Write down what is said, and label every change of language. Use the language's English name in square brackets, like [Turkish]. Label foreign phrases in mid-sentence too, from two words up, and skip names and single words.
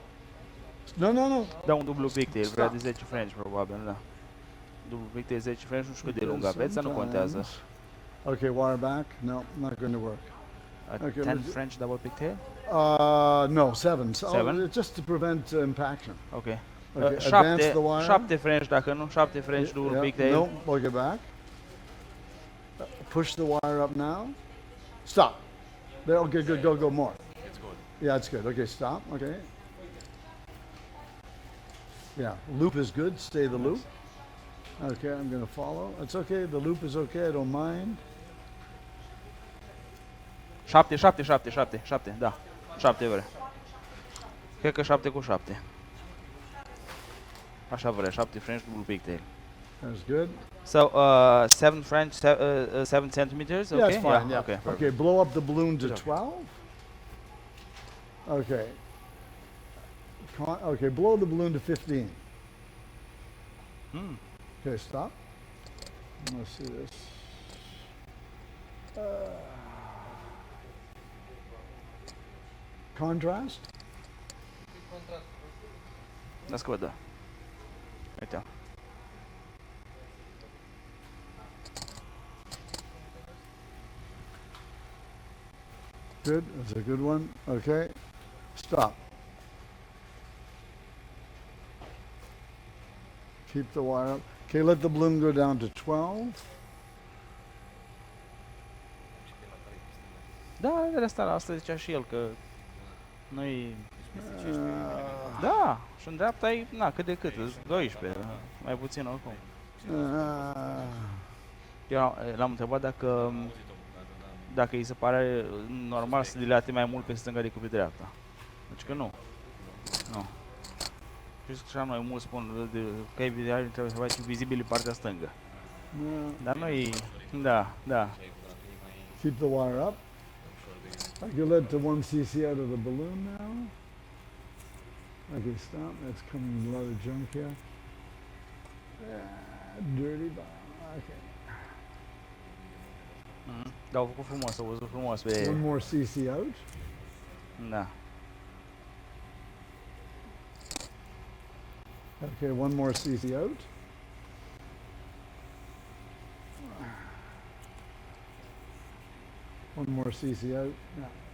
[English] No, no, no. [Romanian] Da un dublu pigtail, vrea de 10 French probabil, da. Dublu pigtail 10 French, nu știu cât de lung aveți, dar nu contează. [English] Okay, wire back. No, not going to work. Okay, 10 French double pigtail? No, 7. So, 7? just to prevent impaction. Okay. Okay, advance the wire. 7 French [Romanian] dacă nu, [English] 7 French double pigtail. No, plug it back. Push the wire up now. Stop. There, okay, good, go more. It's good. Yeah, it's good. Okay, stop, okay. Yeah, loop is good, stay the loop. Okay, I'm gonna follow. It's okay, the loop is okay, I don't mind. 7, [Romanian] da. 7 vrea. Cred că 7 cu 7. Așa vrea, 7 [English] French double pigtail. That's good. So, 7 French, 7 centimeters, okay? Yeah, it's fine, yeah. Okay, Okay, perfect. blow up the balloon to 12. Okay. Okay, blow the balloon to 15. Okay, stop. Let's see this. Contrast. [Romanian] Las că văd, da. Uite. [English] Good, that's a good one. Okay, stop. Keep the wire up. Okay, let the balloon go down to 12. [Romanian] Da, de asta zicea și el, că noi... Da, și în dreapta e, na, cât de cât, 12, mai puțin oricum. Eu l-am întrebat dacă îi se pare normal să dilate mai mult pe stânga decât pe dreapta. Deci că nu. Nu. Și așa mai mulți spun că evident trebuie să faci vizibil partea stângă. [English] No. [Romanian] Dar noi, da, da. [English] Keep the wire up. I can let the 1 cc out of the balloon now. Okay, stop. That's coming a lot of junk here. Dirty bottom. Okay. [Romanian] Dar au făcut frumos, au văzut frumos pe... [English] One more cc out. [Romanian] Da. [English] Okay, one more cc out. One more cc out. Yeah.